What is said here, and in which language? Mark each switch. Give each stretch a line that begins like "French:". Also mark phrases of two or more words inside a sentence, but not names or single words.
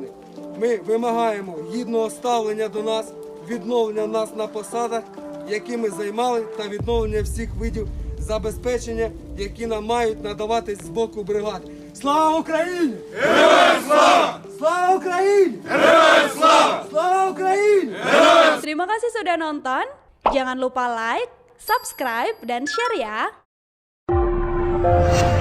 Ukrainian: Ми вимагаємо гідного ставлення до нас, відновлення нас на посадах, які ми займали, та відновлення всіх видів забезпечення, які нам мають надаватись з боку бригад. Слава Україні! Героям слава! Слава Україні! Героям слава! Слава Україні!
Indonesian: Terima kasih sudah nonton. Jangan lupa like, subscribe, dan share ya.